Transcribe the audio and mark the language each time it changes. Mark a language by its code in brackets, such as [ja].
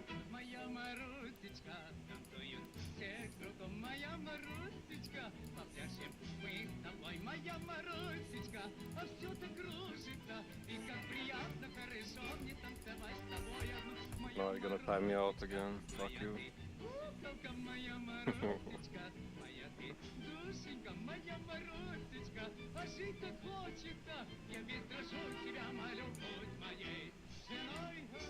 [ru] Моя Марусечка, танцуют все кругом, моя Марусечка, попляшем мы с тобой, моя Марусечка, а все так кружится, и как приятно, хорошо мне танцевать с тобой одну, моя [en] No, you're gonna time me out again. Fuck you. [ru] Ластовка моя морозочка, моя ты, душенька моя морозочка, а жить как хочется, я ведь прошу тебя, молю, будь моей женой.